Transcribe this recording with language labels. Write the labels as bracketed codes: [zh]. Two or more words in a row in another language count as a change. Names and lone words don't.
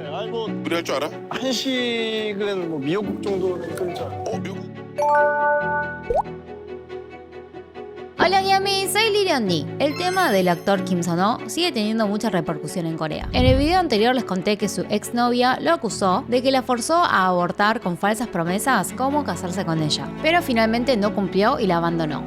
[ko] 아니 뭐 요리할 줄 알아? 한식은 뭐 미역국 정도는 끓일 줄 알아. 미국? [es] Hola Yami, soy Liriandi. El tema del actor Kim Son-ho sigue teniendo mucha repercusión en Corea. En el video anterior les conté que su exnovia lo acusó de que la forzó a abortar con falsas promesas como casarse con ella, pero finalmente no cumplió y la abandonó.